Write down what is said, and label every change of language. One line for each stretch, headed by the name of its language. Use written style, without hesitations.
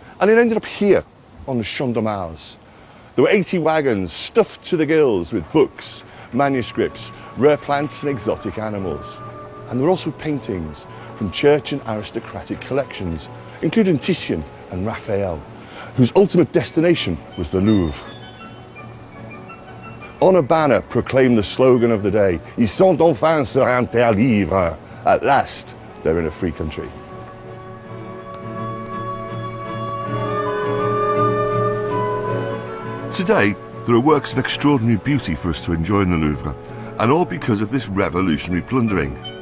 English: And it ended up here, on the Champ de Mars. There were 80 wagons stuffed to the gills with books, manuscripts, rare plants and exotic animals. And there were also paintings from church and aristocratic collections, including Titian and Raphael, whose ultimate destination was the Louvre. On a banner proclaimed the slogan of the day,
French: "Ils sont enfin sur un terre libre."
English: At last, they're in a free country. Today, there are works of extraordinary beauty for us to enjoy in the Louvre, and all because of this revolutionary plundering.